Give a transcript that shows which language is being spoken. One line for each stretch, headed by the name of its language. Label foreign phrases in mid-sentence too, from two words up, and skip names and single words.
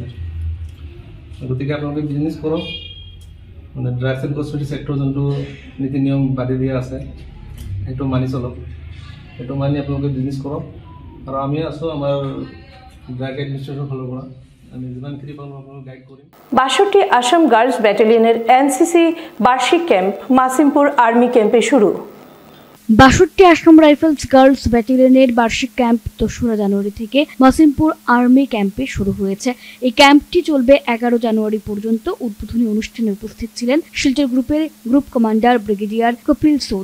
Assamese: গতিকে আপোনালোকে বিজনেছ কৰক, মানে
English: drugs and cosmetic sector
Assamese: যোনটো নীতি নিয়ম বান্ধি দিয়া আছে সেইটো মানি চলক, সেইটো মানি আপোনালোকে বিজনেছ কৰক। আৰু আমি আছোঁ আমাৰ
English: drug administrationৰ
Assamese: ফালৰ পৰা, আমি যিমানখিনি পাৰোঁ আপোনালোক গাইড কৰিম।
Bangla: 62 আসাম
English: girls battalionের
Bangla: এনসিসি বার্ষিক ক্যাম্প মাসিমপুর
English: army campে
Bangla: শুরু। 62 আসাম রাইফেলস
English: girls battalionের
Bangla: বার্ষিক ক্যাম্প 2রা জানুয়ারি থেকে মাসিমপুর
English: army campে
Bangla: শুরু হয়েছে। এই ক্যাম্পটি চলবে 11 জানুয়ারি পর্যন্ত। উদ্বোধনী অনুষ্ঠানে উপস্থিত ছিলেন শিলচর গ্রুপের
English: group commander brigadier
Bangla: কপিল সোদ।